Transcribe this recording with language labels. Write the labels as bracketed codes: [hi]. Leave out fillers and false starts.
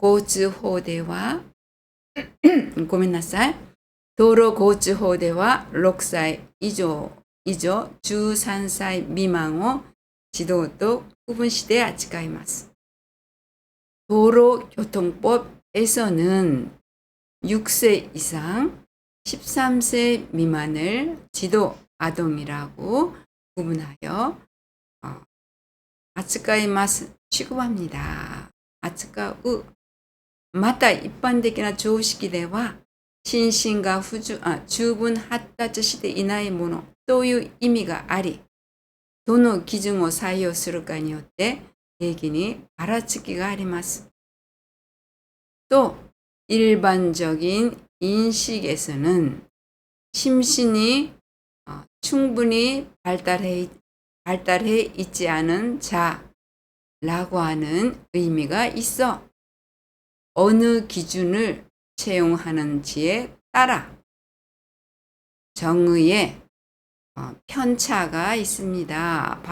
[ja] 도로교통法では ごめんなさい. 도로교통法では 6歳以上 13歳未満を児童と区分して扱います. [ko] 도로교통법에서는 6세 이상 13세 미만을児童 아동이라고 구분하여 [ja] 扱います. [ko] 취급합니다. [ja] 扱う. また一般的な常識では心身が十分発達していないものという意味があり、どの基準を採用するかによって定義にばらつきがあります. [ko] 또 일반적인 인식에서는 심신이 충분히 발달해 있지 않은 자라고 하는 의미가 있어 어느 기준을 채용하는지에 따라 정의에 편차가 있습니다.